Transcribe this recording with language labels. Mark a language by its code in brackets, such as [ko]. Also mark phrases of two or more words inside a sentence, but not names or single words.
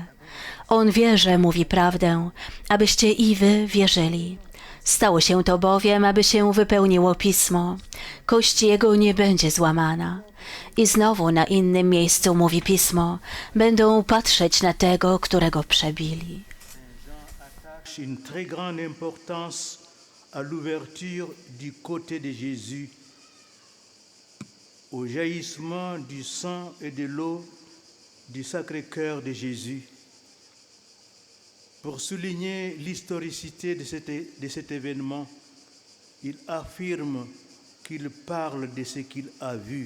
[pl] On wie, że mówi prawdę, abyście i wy wierzyli. Stało się to bowiem, aby się wypełniło Pismo. Kość jego nie będzie złamana. I znowu na innym miejscu mówi Pismo: będą patrzeć na tego, którego przebili. [fr] Une très grande importance à l'ouverture du côté de Jésus, au jaillissement du sang et de l'eau du Sacré-Cœur de Jésus. Pour souligner l'historicité de cet événement, il affirme qu'il parle de ce qu'il a vu.